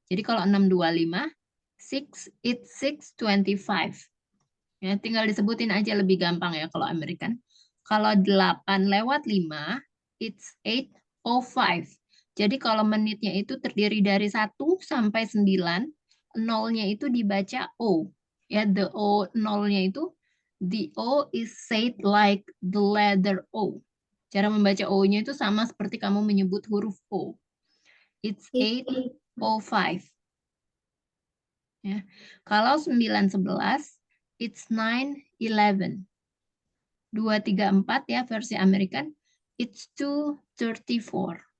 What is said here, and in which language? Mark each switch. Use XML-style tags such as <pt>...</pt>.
<id>Jadi kalau 6:25,</id> <en>it's 6:25.</en> <id>Ya, tinggal disebutin aja lebih gampang ya kalau American. Kalau 8:05,</id> <en>it's 8:05.</en> <id>Jadi kalau menitnya itu terdiri dari 1 sampai 9, nolnya itu dibaca O.</id> <en>Ya, the O,</en> <id>nolnya itu,</id> <en>the O is said like the letter O.</en> <id>Cara membaca O-nya itu sama seperti kamu menyebut huruf O.</id> <en>It's 8:05. Ya.</en> <id>Kalau 9:11,</id> <en>it's 9:11.</en> <id>2:34 ya versi American,</id> <en>it's 2:34.</en>